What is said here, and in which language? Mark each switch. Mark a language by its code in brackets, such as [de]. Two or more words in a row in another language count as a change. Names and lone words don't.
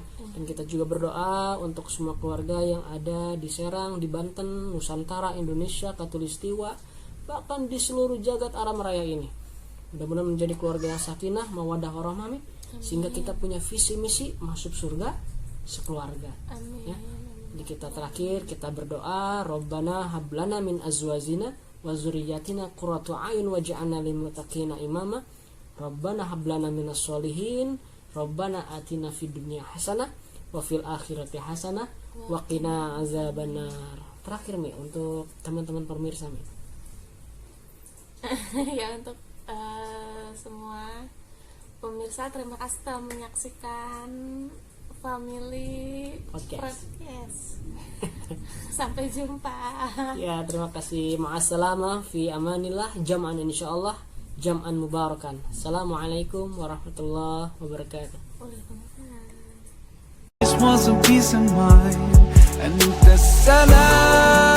[id] Dan kita juga berdoa untuk semua keluarga yang ada di Serang, di Banten, Nusantara, Indonesia, Katulistiwa, bahkan di seluruh jagat alam raya ini. Mudah-mudahan menjadi keluarga yang sakinah, [ar] مودة ورحمة, [id] sehingga kita punya visi misi masuk surga sekeluarga. Amin. Ya. Jadi kita terakhir kita berdoa, [ar] ربنا هب لنا من أزواجنا وذرياتنا قرة أعين واجعلنا للمتقين إماما. ربنا هب لنا من الصالحين، ربنا آتنا في الدنيا حسنة وفي الآخرة حسنة وقنا عذاب النار. [id] Terakhir, Mi, untuk teman-teman pemirsa, Mi. Ya untuk semua pemirsa, terima kasih telah menyaksikan Family Podcast. Sampai jumpa. Ya, terima kasih. [ar] مع السلامة في أمان الله، جمعا إن شاء الله, جمعا مباركا. السلام عليكم ورحمة الله وبركاته. Waalaikumsalam. [en] This was a peace of mind, and the salam.